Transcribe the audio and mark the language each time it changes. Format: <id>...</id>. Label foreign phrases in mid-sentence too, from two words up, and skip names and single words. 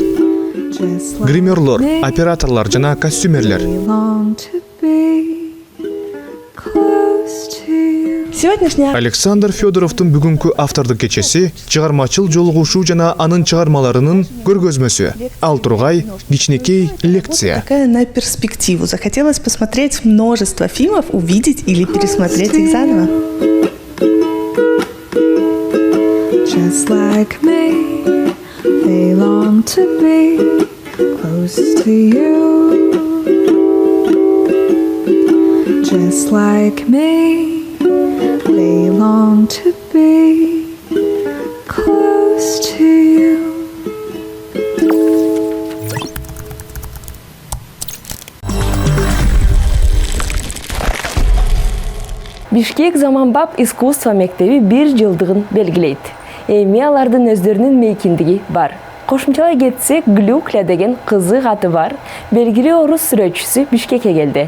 <ky>Гримерлор, операторлар жана костюмерлер. Александр Федоровдун бүгүнкү автордук кечеси чыгармачыл жолугушуу жана анын чыгармаларынын көргөзмөсү. Ал тургай кичинекей лекция.</ky> <ru>На перспективу. Захотелось посмотреть множество фильмов, увидеть или пересмотреть их заново.</ru> <en>just like me, they long to be close to you. Just like me, they long to be close to you.</en> <ky>Бишкек заманбап искусство мектеби 1 жылдыгын белгилейт. Эми алардын өздөрүнүн мейкиндиги бар. Кошумчалай кетсек, Глюкля деген кызык аты бар белгилүү орус сүрөтчүсү Бишкекке келди.</ky>